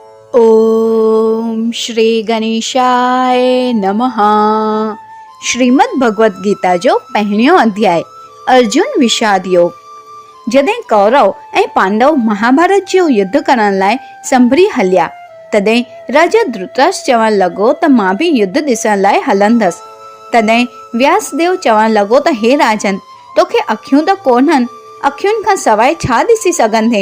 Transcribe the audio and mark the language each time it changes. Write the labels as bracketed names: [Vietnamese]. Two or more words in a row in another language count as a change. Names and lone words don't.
[Sanskrit] ओम श्री गणेशाय नमः। [Sindhi] श्रीमद भगवद गीता जो पहलियों अध्याय अर्जुन विषाद योग। जॾहिं कौरव ऐं पांडव महाभारत जो युद्ध करण लाइ संभरी हलिया तॾहिं राजा धृतराष्ट्र चवण लॻो त मां बि युद्ध ॾिसण लाइ हलंदसि। तॾहिं व्यासदेव चवण लॻो त हे राजन, तोखे अखियूं त कोन्हनि, अखियुनि खां सवाइ छा ॾिसी सघंदे?